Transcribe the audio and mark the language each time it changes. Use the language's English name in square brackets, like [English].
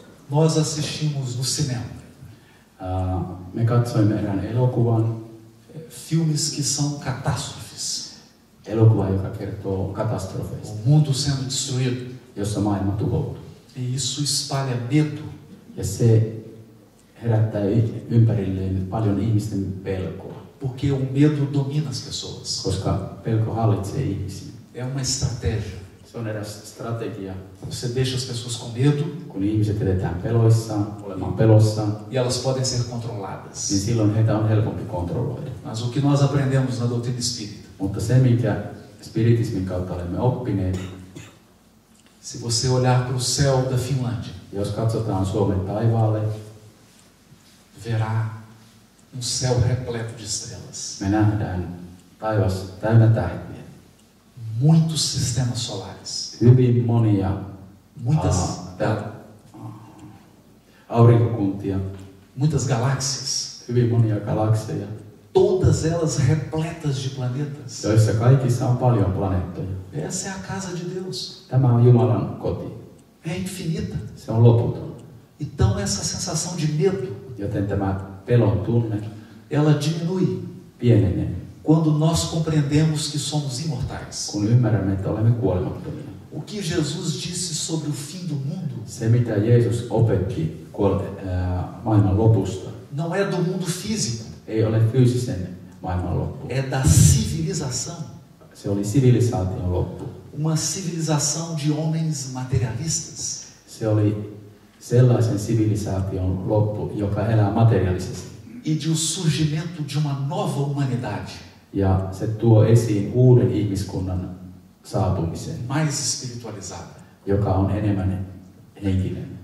[Portuguese] Nós assistimos no cinema [Finnish] Me katsoimme erään elokuvan, [Portuguese] filmes que são catástrofes. [Finnish] elokuva, joka kertoo katastrofeista, [Portuguese] O mundo sendo destruído. [Finnish] jossa maailma tuhoutuu. [Portuguese] E isso espalha medo. [Finnish] Ja se herättää ympärilleen paljon ihmisten pelkoa, [Portuguese] Porque o medo domina as pessoas. [Finnish] koska pelko hallitsee ihmisiä. [Portuguese] É uma estratégia. [Finnish] Se on eräs strategia, [Portuguese] Você deixa as pessoas com medo [Finnish] kun ihmiset jätetään peloissaan, olemaan pelossaan, [Portuguese] e elas podem ser [Finnish] niin [Portuguese] controladas. [Finnish] silloin heitä on helpompi kontrolloida. [Portuguese] Mas o que nós aprendemos na doutrina espírita, [Finnish] Mutta se, minkä spiritismin kautta olemme oppineet, [Portuguese] se você olhar para o céu da Finlândia, [Finnish] jos katsotaan Suomen taivaalle, [Portuguese] verá um céu repleto de estrelas, [Finnish] me nähdään taivas täynnä tähtiä. [Portuguese] muitos sistemas solares, [Finnish] Hyvin monia [Portuguese] muitas, [Finnish] aurinkokuntia, [Portuguese] muitas galáxias, [Finnish] hyvin monia galakseja, [Portuguese] todas elas repletas de planetas. [Finnish] joissa kaikissa on paljon planeettoja. [Portuguese] Essa é a casa de Deus. [Finnish] Tämä on Jumalan koti. [Portuguese] É infinita. [Finnish] Se on loputon. [Portuguese] Então essa sensação de medo, [Finnish] Joten tämä pelon tunne [Portuguese] ela diminui [Finnish] pienenee, [Portuguese] quando nós compreendemos que somos imortais. [Finnish] kun ymmärrämme, että olemme kuolemattomia. [Portuguese] O que Jesus disse sobre o fim do mundo [Finnish] Se, mitä Jeesus opetti maailman lopusta, [Portuguese] não é do mundo físico, [Finnish] ei ole fyysisen maailman loppu. [Portuguese] é da civilização. [Finnish] Se oli sivilisaation loppu. [Portuguese] Uma civilização de homens materialistas. [Finnish] Se oli sellaisen sivilisaation loppu, joka elää materiaalisesti. [Portuguese] E de o surgimento de uma nova humanidade, [Finnish] Ja se tuo esiin uuden ihmiskunnan saapumisen, [Portuguese] mais espiritualizada. [Finnish] joka on enemmän henkinen,